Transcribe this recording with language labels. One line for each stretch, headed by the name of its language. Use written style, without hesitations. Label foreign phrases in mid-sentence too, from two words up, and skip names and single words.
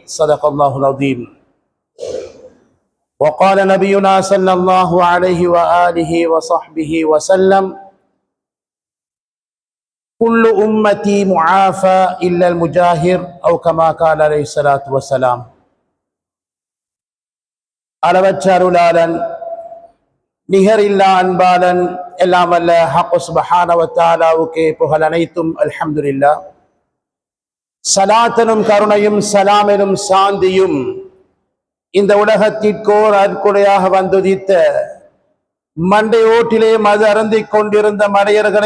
Arabic: صدق الله العظيم. وقال نبينا صلى الله عليه وآله وصحبه وسلم: كل أمتي معافى إلا المجاهر، أو كما قال عليه الصلاة والسلام.
Tamil: அளவற்ற அருளாளன் நிகரில்லா அன்பாளன் எல்லாம் வல்ல ஹக்
Arabic: سبحانه وتعالى
Tamil: புகழ் அனைத்தும்.
Arabic: الحمد لله.
Tamil: சலாத்தனும் கருணையும் சலாமெனும் சாந்தியும் இந்த உலகத்திற்கோர் அற்கொடையாக வந்துதித்த மண்டை ஓட்டிலே மது அருந்திக் கொண்டிருந்த மடையர்களை